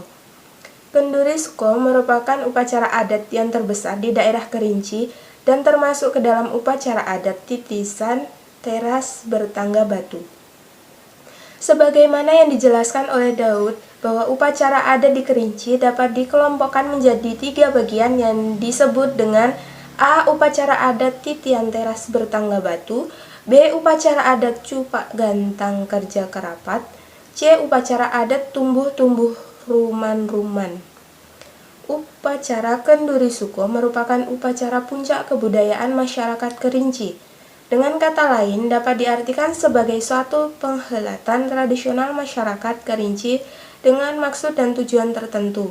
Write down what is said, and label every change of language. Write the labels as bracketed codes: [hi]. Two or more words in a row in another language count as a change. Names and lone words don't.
[id] Kenduri suko merupakan upacara adat yang terbesar di daerah Kerinci dan termasuk ke dalam upacara adat titisan teras bertangga batu. Sebagaimana yang dijelaskan oleh Daud, bahwa upacara adat di Kerinci dapat dikelompokkan menjadi 3 bagian yang disebut dengan A. Upacara adat titian teras bertangga batu, B. Upacara adat cupak gantang kerja kerapat, C. Upacara adat tumbuh-tumbuh ruman-ruman. Upacara kenduri suko merupakan upacara puncak kebudayaan masyarakat Kerinci. Dengan kata lain, dapat diartikan sebagai suatu penghelatan tradisional masyarakat Kerinci dengan maksud dan tujuan tertentu.